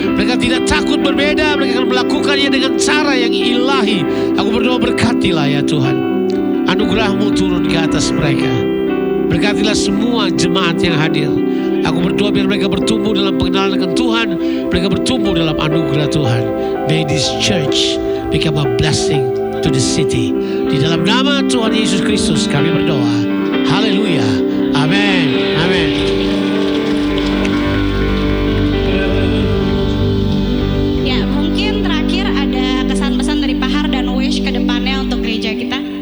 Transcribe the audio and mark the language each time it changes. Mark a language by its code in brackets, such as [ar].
[id] Mereka tidak takut berbeda, mereka akan melakukannya dengan cara yang ilahi. Aku berdoa, berkatilah ya Tuhan. Anugerah-Mu turun ke atas mereka. Berkatilah semua jemaat yang hadir. Aku berdoa biar mereka bertumbuh dalam pengenalan dengan Tuhan. Mereka bertumbuh dalam anugerah Tuhan. [en] May this church become a blessing to the city. [id] Di dalam nama Tuhan Yesus Kristus kami berdoa. Haleluya. Amin. Amin. Ya, mungkin terakhir ada kesan-pesan dari Pak Har dan Wish ke depannya untuk gereja kita.